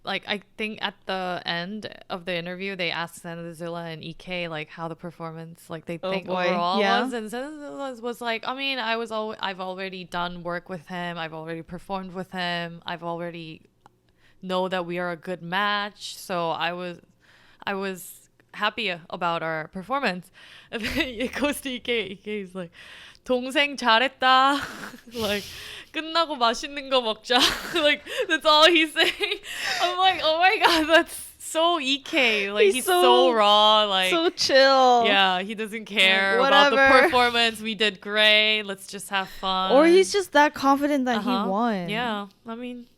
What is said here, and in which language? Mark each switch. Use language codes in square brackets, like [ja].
[en] Like, I think at the end of the interview, they asked Senazilla and EK like how the performance, like they think overall was, and Senazilla was like, I mean, I've already done work with him, I've already performed with him, I've already know that we are a good match, so I was happy about our performance. And then it goes to EK. EK's like, [ko] 동생 잘했다. Like, 끝나고 맛있는 거 먹자. [en] Like, that's all he's saying. I'm like, oh my god, that's so EK. Like, he's so raw. Like, so chill. yeah, he doesn't care Like, about the whatever. performance. We did great. Let's just have fun. Or he's just that confident that he won. Yeah, I mean,